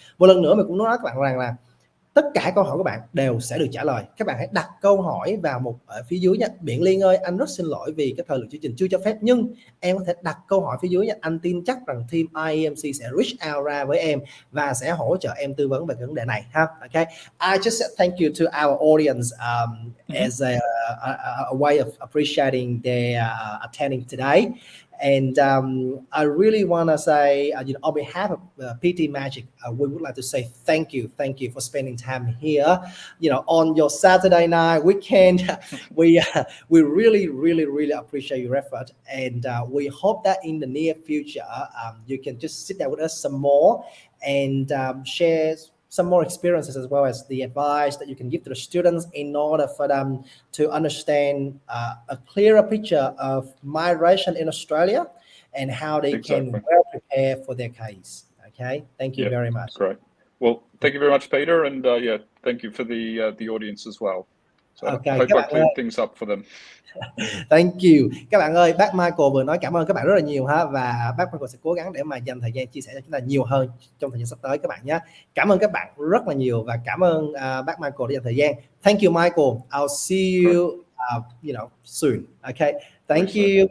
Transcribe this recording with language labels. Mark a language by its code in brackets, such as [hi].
[vi] Một lần nữa mình cũng nói các bạn rằng là tất cả câu hỏi của bạn đều sẽ được trả lời. Các bạn hãy đặt câu hỏi vào một ở phía dưới nha. Biện Liên ơi, anh rất xin lỗi vì cái thời lượng chương trình chưa cho phép, nhưng em có thể đặt câu hỏi phía dưới nha. Anh tin chắc rằng team IEMC sẽ [en] reach out [vi] ra với em và sẽ hỗ trợ em tư vấn về cái vấn đề này ha. [en] Okay. I just said thank you to our audience as a way of appreciating their attending today. And I really want to say, on behalf of PT Magic, we would like to say thank you for spending time here. On your Saturday night weekend, we really appreciate your effort, and we hope that in the near future you can just sit down with us some more and share some more experiences, as well as the advice that you can give to the students in order for them to understand a clearer picture of migration in Australia and how they can well prepare for their case. Okay, thank you very much. Great. Well, thank you very much, Peter, and thank you for the audience as well. So I hope I cleared things up for them. Thank you. [vi] Các bạn ơi, bác Michael vừa nói cảm ơn các bạn rất là nhiều ha, và bác Michael sẽ cố gắng để mà dành thời gian chia sẻ cho chúng ta nhiều hơn trong thời gian sắp tới các bạn nhé. Cảm ơn các bạn rất là nhiều và cảm ơn bác Michael đã dành thời gian. [en] Thank you, Michael. I'll see you soon. Okay. Thank you.